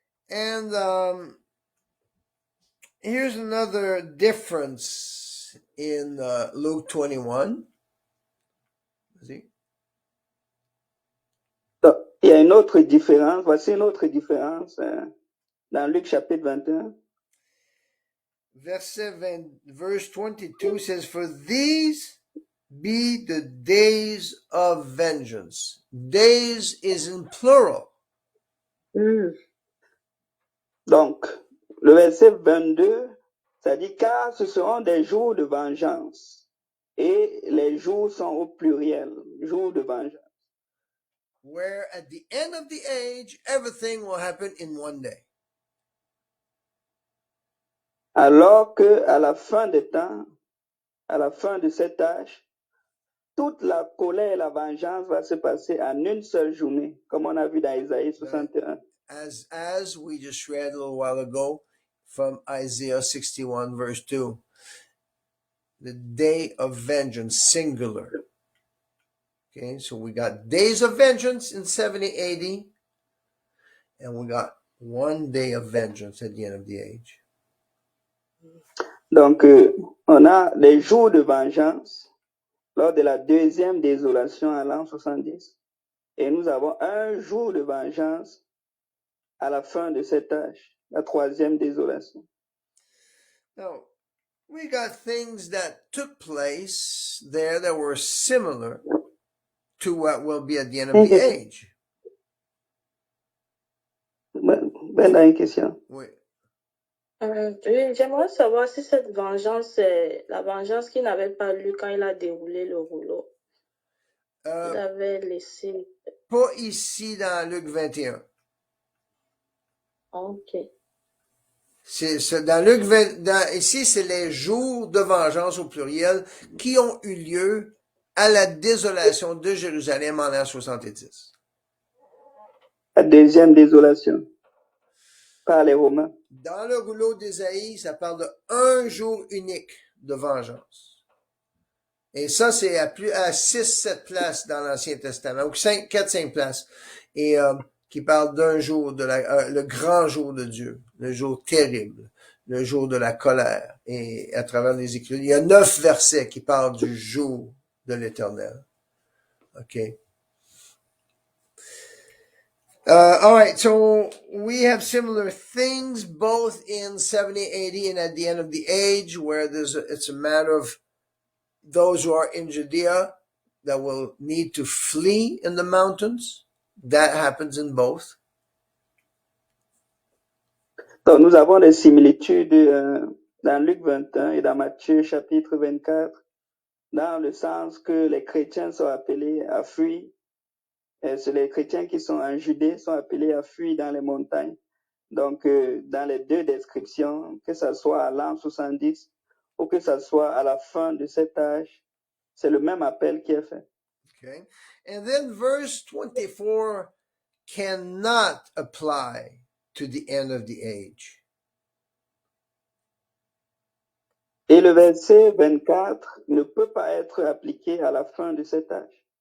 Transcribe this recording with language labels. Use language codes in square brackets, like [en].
[en] And here's another difference in Luke 21. See? [fr] Donc, il y a une autre différence. Voici une autre différence dans Luc chapitre 21. [en] Verse 22 says, for these be the days of vengeance. Days is in plural. [fr] Donc, le verset 22, ça dit car ce seront des jours de vengeance. Et les jours sont au pluriel, jours de vengeance. [en] Where at the end of the age, everything will happen in one day. [fr] Alors que à la fin des temps, à la fin de cet âge, toute la colère et la vengeance va se passer en une seule journée, comme on a vu dans Isaïe 61. [en] As we just read a little while ago from Isaiah 61 verse 2. The day of vengeance, singular. Okay, so we got days of vengeance in 70 AD, and we got one day of vengeance at the end of the age. [fr] Donc, on a les jours de vengeance lors de la deuxième désolation à l'an 70. Et nous avons un jour de vengeance à la fin de cet âge, la troisième désolation. [en] Now, we got things that took place there that were similar to what will be at the end of the age. [fr] Brenda, une question. Oui. Oui, j'aimerais savoir si cette vengeance, c'est la vengeance qu'il n'avait pas lue quand il a déroulé le rouleau. Il avait laissé. Pas ici dans Luc 21. Ok. C'est dans Luc 20, ici, c'est les jours de vengeance au pluriel qui ont eu lieu à la désolation de Jérusalem en l'an 70. La deuxième désolation par les Romains. Dans le rouleau d'Ésaïe, ça parle de un jour unique de vengeance. Et ça, c'est à 6-7 places dans l'Ancien Testament, ou 4-5 places. Et qui parle d'un jour de le grand jour de Dieu, le jour terrible, le jour de la colère. Et à travers les Écritures, il y a 9 versets qui parlent du jour de l'Éternel. OK. [en] All right, so we have similar things both in 70, 80, and at the end of the age, where it's a matter of those who are in Judea that will need to flee in the mountains. That happens in both. [fr] Donc, nous avons des similitudes dans Luc 21 et dans Matthieu chapitre 24, dans le sens que les chrétiens sont appelés à fuir. Et c'est les chrétiens qui sont en Judée sont appelés à fuir dans les montagnes. Donc, dans les deux descriptions, que ce soit à l'an 70 ou que ce soit à la fin de cet âge, c'est le même appel qui est fait. [en] Okay. And then verse 24 cannot apply to the end of the age. [fr] Et le verset 24 ne peut pas être appliqué à la fin de cet âge.